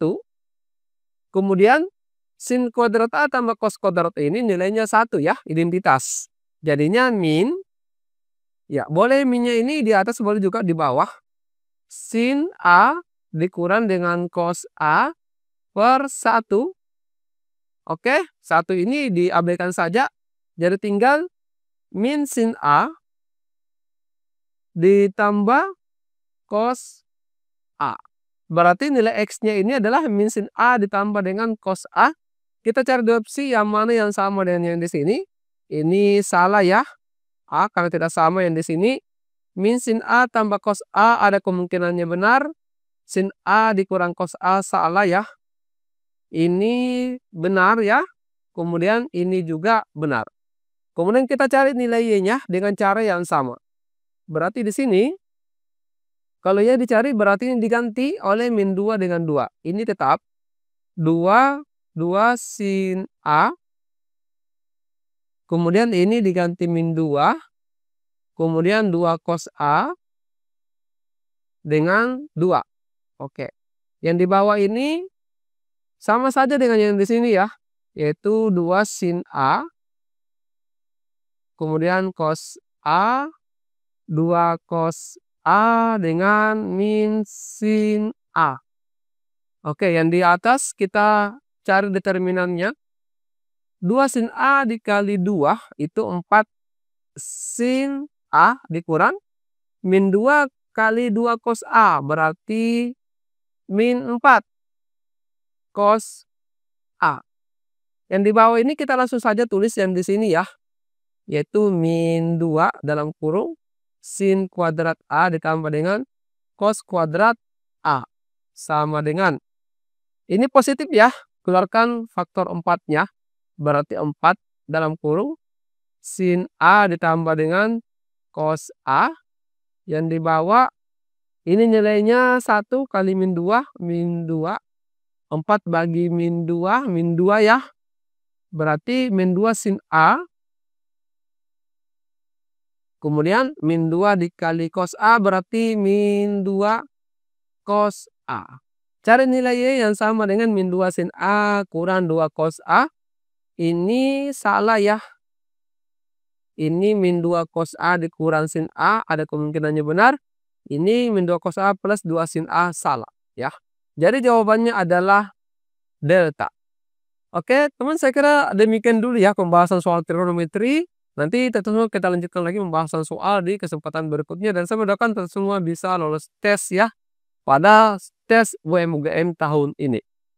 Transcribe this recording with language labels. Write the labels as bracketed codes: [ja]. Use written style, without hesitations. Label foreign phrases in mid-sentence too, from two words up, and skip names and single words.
[id] Kemudian sin kuadrat A tambah cos kuadrat ini nilainya 1 ya, identitas. Jadinya min, ya boleh minnya ini di atas, boleh juga di bawah. Sin A dikurang dengan cos A per 1. Oke, 1 ini diabaikan saja. Jadi tinggal min sin A ditambah cos A. Berarti nilai X-nya ini adalah min sin A ditambah dengan cos A. Kita cari dua opsi yang mana yang sama dengan yang di sini. Ini salah ya. A karena tidak sama yang di sini. Min sin A tambah cos A ada kemungkinannya benar. Sin A dikurang cos A salah ya. Ini benar ya. Kemudian ini juga benar. Kemudian kita cari nilai Y-nya dengan cara yang sama. Berarti di sini kalau Y dicari berarti ini diganti oleh min 2 dengan 2. Ini tetap 2 sin A. Kemudian ini diganti min 2. Kemudian 2 cos A dengan 2. Oke. Yang di bawah ini sama saja dengan yang di sini ya, yaitu 2 sin A, kemudian cos A, 2 cos A dengan min sin A. Oke, yang di atas kita cari determinannya. 2 sin A dikali 2 itu 4 sin A dikurang min 2 kali 2 cos A berarti min 4 cos A. Yang di bawah ini kita langsung saja tulis yang di sini ya, yaitu min 2 dalam kurung sin kuadrat A ditambah dengan cos kuadrat A sama dengan, ini positif ya, keluarkan faktor 4-nya berarti 4 dalam kurung sin A ditambah dengan cos A. Yang di bawah ini nilainya 1 kali min 2, 4 bagi min 2 ya, berarti min 2 sin A, kemudian min 2 dikali cos A berarti min 2 cos A. Cari nilai Y yang sama dengan min 2 sin A kurang 2 cos A. Ini salah ya. Ini min 2 cos A dikurang sin A, ada kemungkinannya benar. Ini min 2 cos A plus 2 sin A salah ya. Jadi jawabannya adalah delta. Oke, teman, saya kira demikian dulu ya pembahasan soal trigonometri. Nanti tentu kita lanjutkan lagi pembahasan soal di kesempatan berikutnya, dan saya mendoakan semua bisa lolos tes ya pada tes UMUGM tahun ini.